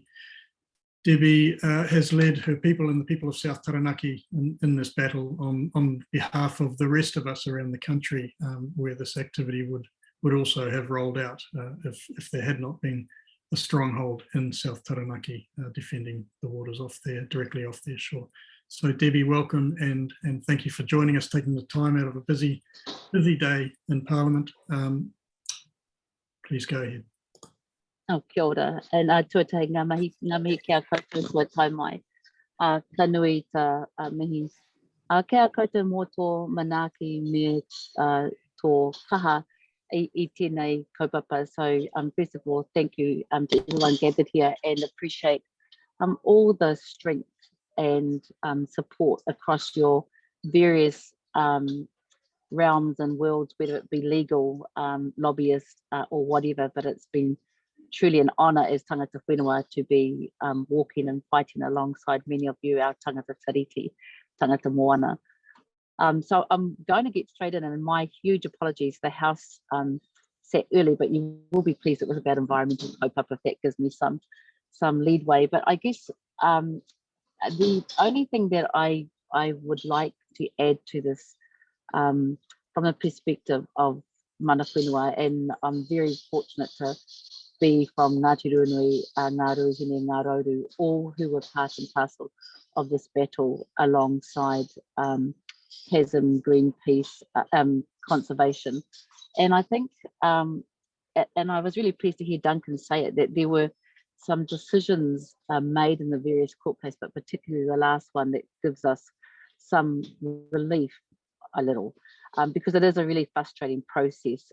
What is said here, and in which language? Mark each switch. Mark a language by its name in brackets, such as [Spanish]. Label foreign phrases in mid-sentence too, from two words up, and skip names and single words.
[English] Debbie has led her people and the people of South Taranaki in this battle on behalf of the rest of us around the country, where this activity would also have rolled out if there had not been a stronghold in South Taranaki defending the waters directly off their shore. So Debbie, welcome and thank you for joining us, taking the time out of a busy day in Parliament. Please go ahead. [Māori] Oh, kia ora, and tuatai ngā mihi kia koutou kua tai mai, ka nui ta mihi. Kia koutou mō tō manaaki me tō kaha I tēnei kaupapa. [English] So first of all, thank you to everyone gathered here and appreciate all the strength and support across your various realms and worlds, whether it be legal, lobbyists or whatever, but it's been truly an honour as [Māori] tangata whenua [English] to be walking and fighting alongside many of you, our [Māori] tangata tiriti, tangata moana. [English] So I'm going to get straight in, and my huge apologies. The House sat early, but you will be pleased it was about environmental kaupapa, if that gives me some leadway. But I guess the only thing that I would like to add to this from the perspective of [Māori] mana whenua, [English] and I'm very fortunate to be from Ngāti Ruanui, Ngā Ruahine, Ngā Rauru, all who were part and parcel of this battle alongside KASM, Greenpeace, conservation. And I think, and I was really pleased to hear Duncan say it, that there were some decisions made in the various court cases, but particularly the last one that gives us some relief a little, because it is a really frustrating process.